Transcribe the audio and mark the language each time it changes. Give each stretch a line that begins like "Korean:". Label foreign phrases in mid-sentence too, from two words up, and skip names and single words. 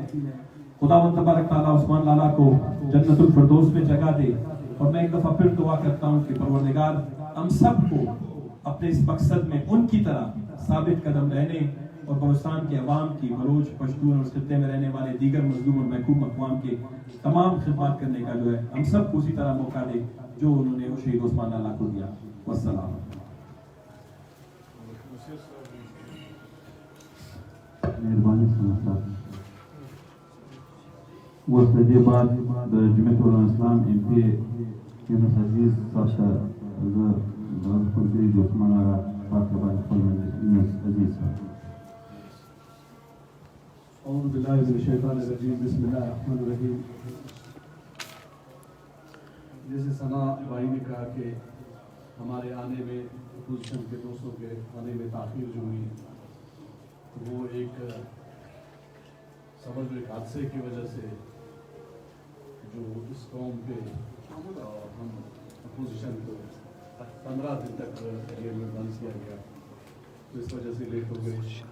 Urdu: خداوند تبارک تعالیٰ عثمان لالا کو جنت الفردوس میں جگہ دے, اور میں ایک دفعہ پھر دعا کرتا ہوں کہ پروردگار ہم سب کو اپنے اس مقصد میں ان کی طرح ثابت قدم رہنے, اور بلوچستان کے عوام کی, بلوچ, پشتون اور اس خطے میں رہنے والے دیگر مظلوم اور محکوم اقوام کے تمام خدمات کرنے کا جو ہے ہم سب کو اسی طرح موقع دے جو انہوں نے شہید عثمان لالا کو دیا. والسلام. مہربانی صاحب.
Pashto: اوس د دې بعد د جمعیت علماء اسلام ایم پی یونس عزیز صاحب ته زه دعا کوم چې د عثمان آغا پاک باندې خپل یونس عزیز صاحب.
Arabic: اعوذ باللہ من الشیطان الرجیم بسم اللہ الرحمن الرحیم.
Urdu: جیسے ثنا بھائی نے کہا کہ ہمارے آنے میں اپوزیشن کے دوستوں کے آنے میں تاخیر جو ہوئی وہ ایک سمجھ ایک حادثے کی وجہ سے جو اس قوم پہ ہم اپوزیشن کو 15 دن تک جیل میں بند کیا گیا تو اس وجہ سے لیٹ ہو گئے.